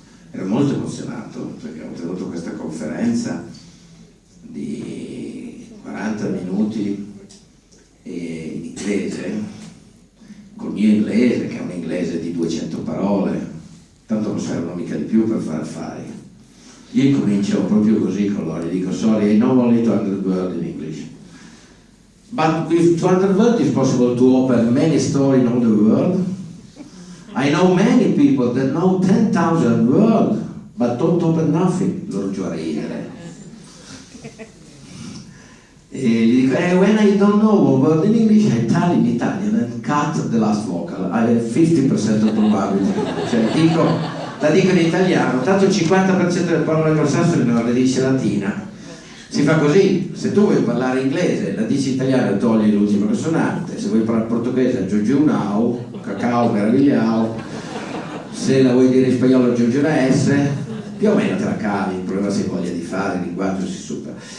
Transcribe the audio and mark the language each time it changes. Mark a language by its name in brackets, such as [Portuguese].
[Italian] Ero molto emozionato perché ho tenuto questa conferenza di 40 minuti in inglese, col mio inglese, che è un inglese di 200 parole, tanto non servono mica di più per fare affari. Io incomincio proprio così con loro, gli dico [English] sorry, I know only 200 words in English. But with 200 words it's possible to open many stories in all the world. I know many people that know 10,000 words, but don't open nothing. [Italian] Loro giù a ridere. E gli dico, [English] when I don't know one word in English, I tell in Italian and cut the last vocal. I have 50% of probability. [Italian] Cioè la dico in italiano, tanto il 50% delle parole anglosassoni non le dice latina. Si fa così, se tu vuoi parlare inglese, la dici italiana e togli l'ultima consonante, se vuoi parlare portoghese aggiungi un au, cacao, meravigliao, se la vuoi dire in spagnolo aggiungi una S, più o meno te la cavi, il problema si voglia di fare, il linguaggio si supera.